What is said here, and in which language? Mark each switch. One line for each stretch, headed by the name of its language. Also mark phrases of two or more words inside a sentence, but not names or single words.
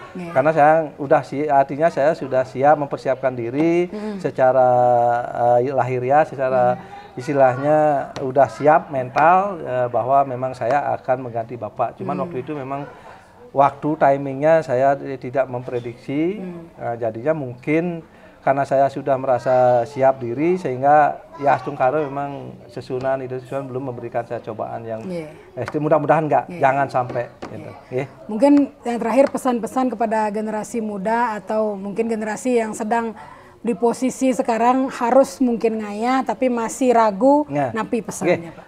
Indonesian: Karena saya artinya saya sudah siap mempersiapkan diri secara lahiriah, secara istilahnya udah siap mental bahwa memang saya akan mengganti bapak. Cuman waktu itu memang waktu timingnya saya tidak memprediksi, jadinya mungkin karena saya sudah merasa siap diri sehingga ya astung karo memang sesunan belum memberikan saya cobaan yang mudah-mudahan jangan sampai gitu. Mungkin yang terakhir pesan-pesan kepada generasi muda atau mungkin generasi yang sedang di posisi sekarang harus mungkin ngaya tapi masih ragu napi pesannya Pak.